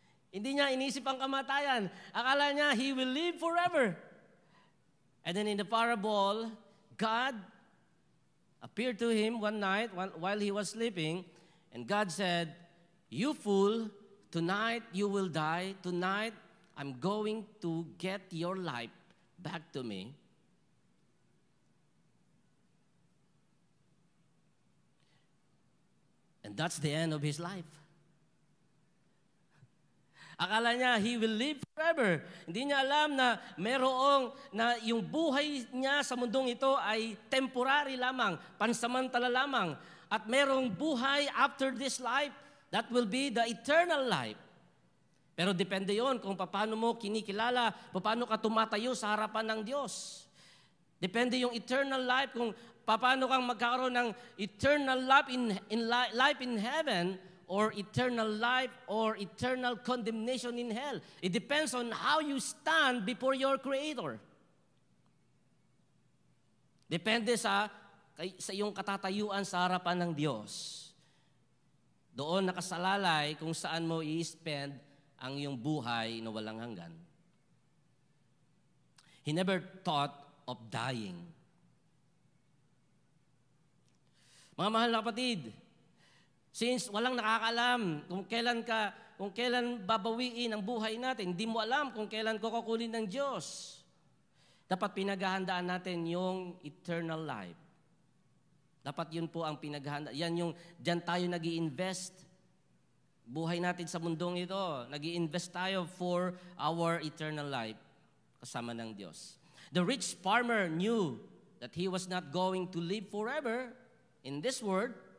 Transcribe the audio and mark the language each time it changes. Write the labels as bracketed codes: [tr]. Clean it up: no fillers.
[tl] Hindi niya inisip ang kamatayan. Akala niya [en] he will live forever. And then in the parable, God appeared to him one night while he was sleeping, and God said, "You fool, tonight you will die. Tonight I'm going to get your life back to me." And that's the end of his life. [tl] Akala niya, [en] he will live forever. [tl] Hindi niya alam na yung buhay niya sa mundong ito ay temporary lamang, pansamantala lamang. At merong buhay [en] after this life, that will be the eternal life. [tl] Pero depende yon kung paano mo kinikilala, paano ka tumatayo sa harapan ng Diyos. Depende yung [en] eternal life [tl] kung paano kang magkakaroon ng [en] eternal life life in heaven, or eternal life, or eternal condemnation in hell. It depends on how you stand before your Creator. [tl] Depende sa iyong katatayuan sa harapan ng Diyos. Doon nakasalalay kung saan mo i-spend ang iyong buhay na walang hanggan. [en] He never thought of dying. [tl] Mga mahal na kapatid, since walang nakakaalam kung kailan babawiin ang buhay natin, hindi mo alam kung kailan kukunin ng Diyos. Dapat pinaghahandaan natin yung eternal life. Dapat yun po ang pinaghahanda. Diyan tayo nag-i-invest. Buhay natin sa mundong ito, nag-i-invest tayo [en] for our eternal life [tl] kasama ng Diyos. [en] The rich farmer knew that he was not going to live forever in this world.